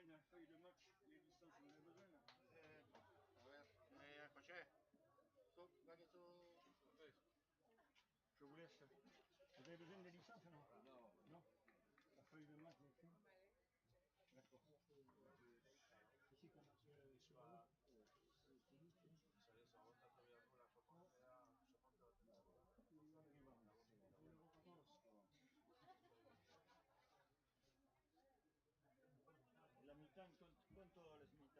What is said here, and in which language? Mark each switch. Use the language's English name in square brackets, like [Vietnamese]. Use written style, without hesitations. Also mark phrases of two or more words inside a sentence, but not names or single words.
[French] feuille de match, les licences, vous en avez besoin là? [Spanish] A ver, José, [Basque] zuk bakizu... [French] Je vous laisse. Vous avez besoin des licences non? Non. Non. La feuille de match, les films. D'accord. Ici, quand on [Spanish] la mitad, ¿cuánto es mitad?